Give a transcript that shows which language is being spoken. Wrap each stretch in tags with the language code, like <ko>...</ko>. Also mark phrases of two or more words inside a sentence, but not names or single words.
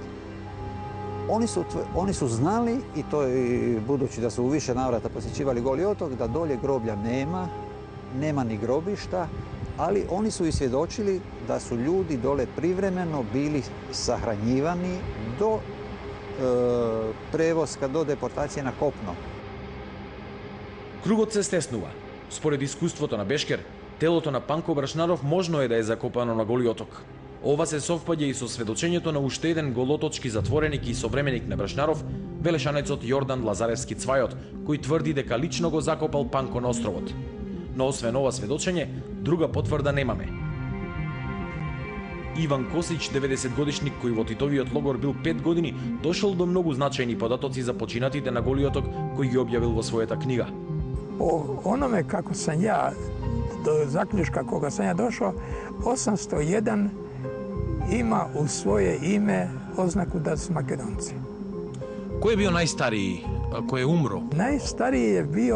<hr>Oni su znali, i to je budući da su u više navrata posjećivali Goli otok, da dolje groblja nema ni grobišta, ali oni su i svjedočili da su ljudi dole privremeno bili sahranjivani do prevoska, do deportacije na kopno.</hr> <mk>Кругот се стеснува. Според искуството на Бешкер, телото на Панко Брашнаров можно е да е закопано на Голи оток. Ова се совпаѓа и со сведочењето на уште еден голоточки затвореник и современик на Брашнаров, велешанецот Јордан Лазаревски Цвајот, кој тврди дека лично го закопал Панко на островот. Но освен ова сведочење, друга потврда немаме. Иван Косич, 90-годишник кој во Титовиот логор бил 5 години, дошол до многу значајни податоци за починатите на Голи оток, кој ги објавил во својата книга.</mk> <hr>Po onome kako sam ja, do zaključka koga sam ja došao, 801 ima u svoje ime oznaku da su Makedonci. Ko je bio najstariji, ko je umro?</hr>